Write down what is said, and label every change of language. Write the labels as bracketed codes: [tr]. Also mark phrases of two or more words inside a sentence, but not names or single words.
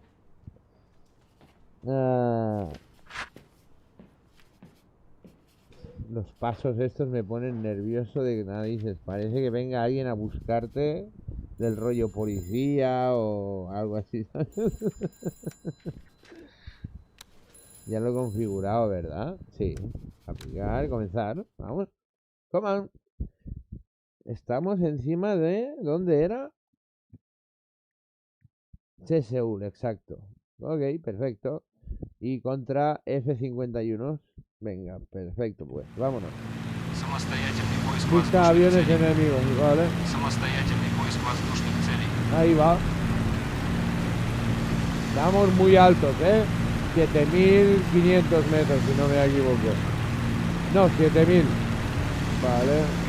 [es] Los pasos estos me ponen nervioso de que nada dices. Parece que venga alguien a buscarte del rollo policía o algo así. Ya lo he configurado, ¿verdad? Sí. Aplicar, comenzar. Vamos. [en] Come on. [es] Estamos encima de... ¿Dónde era? Seúl, exacto. Ok, perfecto. Y contra F-51. Venga, perfecto, pues. Vámonos. [ru] Самостоятельный поиск [es] Busca [ru] воздушных [es] aviones [ru] целей. [es] enemigos, ¿vale? [ru] Самостоятельный поиск воздушных целей. [es] Ahí va. Estamos muy altos, ¿eh? 7.500 metros, si no me equivoco. No, 7.000. Vale.